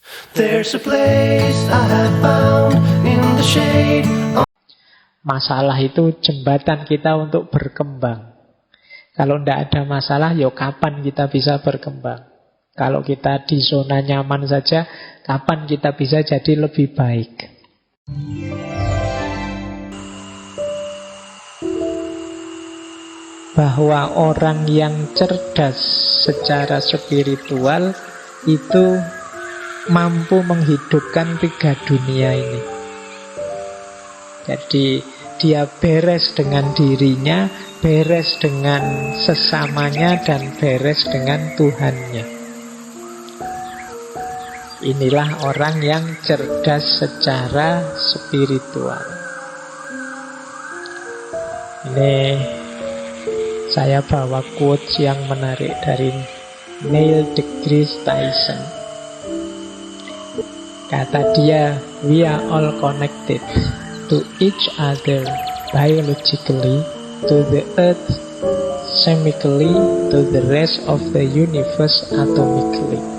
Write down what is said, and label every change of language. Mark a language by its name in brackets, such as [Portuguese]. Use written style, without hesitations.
[English] There's a place I have found in the shade. [Indonesian] Masalah itu jembatan kita untuk berkembang. Kalau tidak ada masalah, ya kapan kita bisa berkembang? Kalau kita di zona nyaman saja, kapan kita bisa jadi lebih baik? Bahwa orang yang cerdas secara spiritual itu mampu menghidupkan 3 dunia ini. Jadi dia beres dengan dirinya, beres dengan sesamanya, dan beres dengan Tuhannya. Inilah orang yang cerdas secara spiritual. Ini saya bawa quotes yang menarik dari Neil deGrasse Tyson. Kata dia, [English] "We are all connected to each other biologically, to the earth chemically, to the rest of the universe atomically."